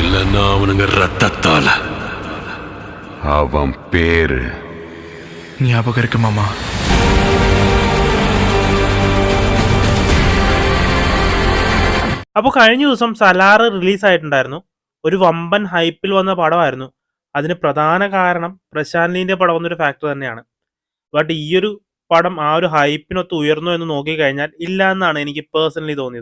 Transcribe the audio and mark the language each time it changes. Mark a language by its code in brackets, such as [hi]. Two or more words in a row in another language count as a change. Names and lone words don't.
[ta] நான் அவனுங்க ரத்தத்தால அவன் பேரு ஞாபகம் இருக்கு மாமா. [ml] അപ്പോൾ കഴിഞ്ഞ ദിവസം സലാർ റിലീസായിട്ടുണ്ടായിരുന്നു. ഒരു വമ്പൻ ഹൈപ്പിൽ വന്ന പടമായിരുന്നു. അതിന് പ്രധാന കാരണം പ്രശാന്ത് നീലിന്റെ പടം എന്നൊരു ഫാക്ടർ തന്നെയാണ്. ബട്ട് ഈ ഒരു പടം ആ ഒരു ഹൈപ്പിനൊത്ത് ഉയർന്നു എന്ന് നോക്കിക്കഴിഞ്ഞാൽ ഇല്ല എന്നാണ് എനിക്ക് പേഴ്സണലി തോന്നിയത്.